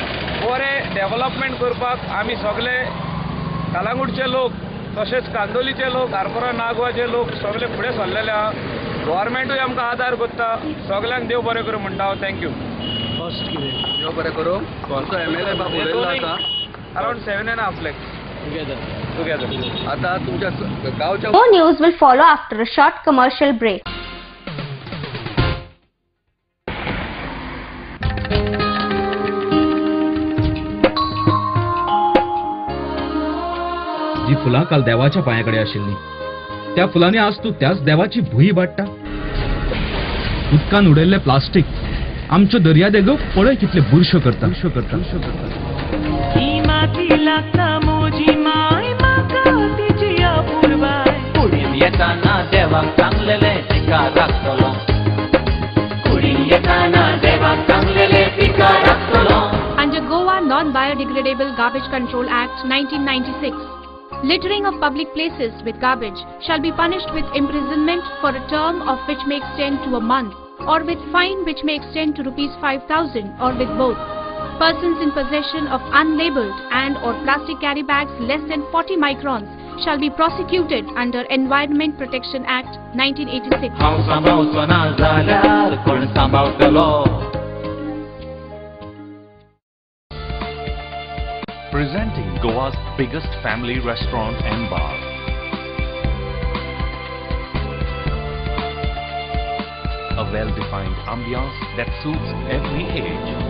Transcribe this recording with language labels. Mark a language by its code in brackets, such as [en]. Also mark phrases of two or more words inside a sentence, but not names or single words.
[kok] बरें डेव्हलपमेंट करपाक आमी सगळे कालांगूटचे लोक तशेंच कांदोलीचे लोक, आरपोरा नागवाचे लोक सगळे फुडें सरलेले आहा. गव्हर्मेंटूय आमकां आदार करता. सगळ्यांक देव बरें करूं म्हणटा हांव. [en] थँक्यू. [kok] देव बरें करूं. आमचो MLA बाब उलयल्लो आसा. [en] अराउंड 7.5 lakhs together. [mr] आता तुमच्या गांवच्या [en] More news will follow after a short commercial break. [kok] जी फुलां काल देवाच्या पांयाकडे आशिल्ली त्या फुलांनी आज तू त्याच देवाची भुई वाडटा. उदकान उडयल्ले प्लास्टीक आमच्यो दर्यादेगो पळय कितले बुरश्यो करता. येताना देवाक सांगलेले पिका राखतलो. कुडीन येताना देवाक सांगलेले पिका राखतलो. [en] Under Goa Non-Biodegradable Garbage Control Act 1996, littering of public places with garbage shall be punished with imprisonment for a term of which may extend to a month, or with fine which may extend to ₹5,000, or with both. Persons in possession of unlabeled and or plastic carry bags less than 40 microns shall be prosecuted under Environment Protection Act 1986. [kok] हांव सांबाळचो ना जाल्यार कोण सांबाळटलो. [en] Presenting Goa's biggest family restaurant and bar. A well-defined ambiance that suits every age.